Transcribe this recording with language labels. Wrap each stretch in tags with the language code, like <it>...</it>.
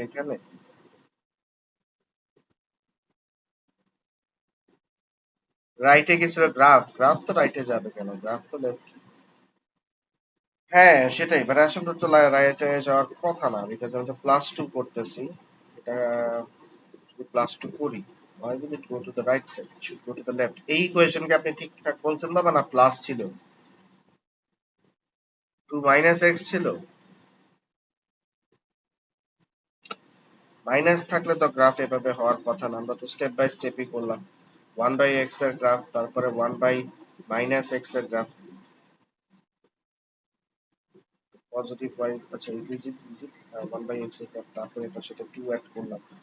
<bn>এখানে রাইটে গেছিল গ্রাফ, গ্রাফ তো রাইটে যাবে কেন, গ্রাফ তো লেফট। হ্যাঁ সেটাই, বাট অ্যাসেম্পটোট তো রাইটে যাওয়ার কথা না, বিকজ আমি তো +2 করতেছি। এটা যদি +2 করি,</bn> <en>why will it go to the right side? It should go to the left.</en> <bn>এই ইকুয়েশনকে আপনি ঠিকঠাক বলছেন বাবা, না প্লাস ছিল? 2 মাইনাস এক্স ছিল, মাইনাস থাকলে তো গ্রাফ এভাবে হওয়ার কথা না, আমরা তো স্টেপ বাই স্টেপই করলাম। 1/x এর গ্রাফ, তারপরে 1/-x এর গ্রাফ, পজিটিভ y, আচ্ছা ইট ইজ 1/x এর গ্রাফ, তারপরে এটা সেটা 2 অ্যাড করলাম।</bn>